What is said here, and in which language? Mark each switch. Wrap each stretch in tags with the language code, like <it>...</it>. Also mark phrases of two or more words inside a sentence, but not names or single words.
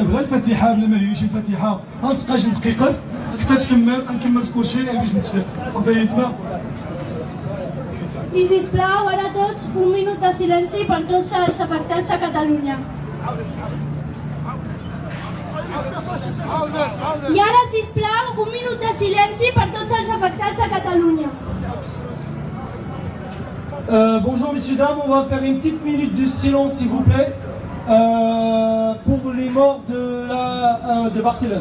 <ar>غير الفاتحة بلا ما هيش الفاتحة غنسقى جوج دقيقة حتى تكمل نكمل كلشي باش نتفق صافي إذا.</ar> <ca>I sisplau, ara tots, un minut de silenci per tots els afectats a Catalunya. I ara, sisplau, un minut de silenci per tots els afectats a Catalunya.</ca> <fr>Bonjour messieurs, dames, on va faire une petite minute de silence s'il vous plaît pour les morts de Barcelone.</fr>